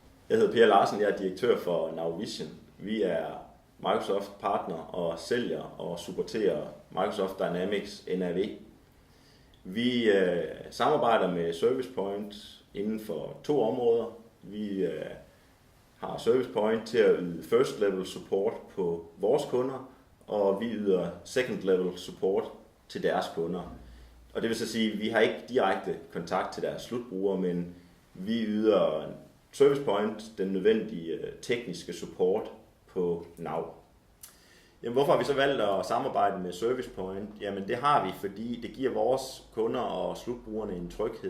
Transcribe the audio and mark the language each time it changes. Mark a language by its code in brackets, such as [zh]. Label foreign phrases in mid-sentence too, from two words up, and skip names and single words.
[da] Jeg hedder Per Larsen, jeg er direktør for NowVision. Vi er Microsoft partner og sælger og supporterer Microsoft Dynamics NAV. Vi samarbejder med ServicePoint inden for 2 områder. Vi har ServicePoint til at yde [en] first level support [da] på vores kunder, og vi yder [en] second level support [da] til deres kunder. Og det vil så sige, at vi har ikke direkte kontakt til deres slutbrugere, men vi yder ServicePoint den nødvendige tekniske support på Now. Jamen, hvorfor har vi så valgt at samarbejde med ServicePoint? Jamen det har vi, fordi det giver vores kunder og slutbrugerne en tryghed.